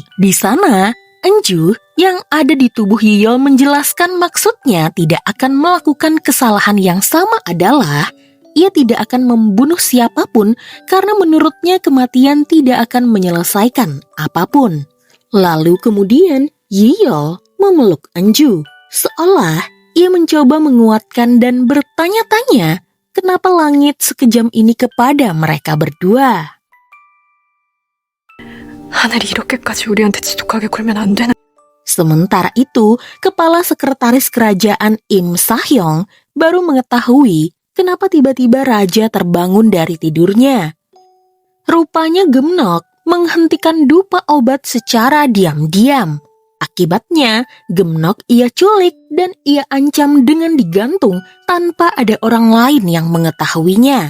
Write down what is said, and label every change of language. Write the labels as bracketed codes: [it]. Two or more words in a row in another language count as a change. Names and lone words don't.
[id] Di sana, Enju yang ada di tubuh Yiyol menjelaskan maksudnya tidak akan melakukan kesalahan yang sama adalah ia tidak akan membunuh siapapun karena menurutnya kematian tidak akan menyelesaikan apapun. Lalu kemudian Yiyol memeluk Enju, seolah ia mencoba menguatkan dan bertanya-tanya kenapa langit sekejam ini kepada mereka berdua. [ko] 하늘이 이렇게까지 우리한테 지독하게 굴면 안 되나? [id] Sementara itu, kepala sekretaris kerajaan Im Sahyong baru mengetahui kenapa tiba-tiba raja terbangun dari tidurnya. Rupanya Gemnok menghentikan dupa obat secara diam-diam. Akibatnya, Gemnok ia culik dan ia ancam dengan digantung tanpa ada orang lain yang mengetahuinya.